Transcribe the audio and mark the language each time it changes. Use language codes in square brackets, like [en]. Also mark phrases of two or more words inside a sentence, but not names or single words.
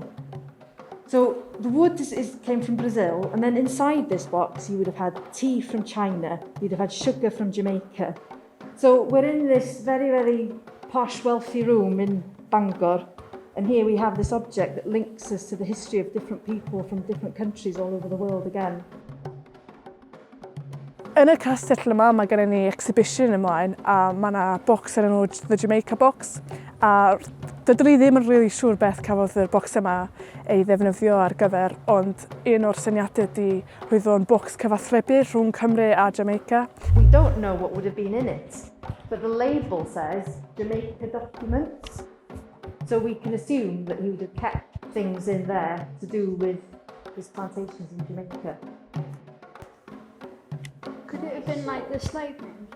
[en] So the wood came from Brazil, and then inside this box you would have had tea from China, you'd have had sugar from Jamaica. So we're in this very, very posh, wealthy room in Bangor, and here we have this object that links us to the history of different people from different countries all over the world again. [cy] Yn y castell yma, mae gen ni exhibition ymlaen, a mae yna bocs yn enw The Jamaica Box. A dydyn ni ddim yn really siŵr beth cafodd y bocs yma ei ddefnyddio ar gyfer, ond un o'r syniadau ydy roedd o'n bocs cyfathrebu rhwng Cymru a Jamaica. [en] We don't know what would have been in it, but the label says Jamaica documents. So we can assume that he would have kept things in there to do with his plantations in Jamaica. Could it have been like the slave names?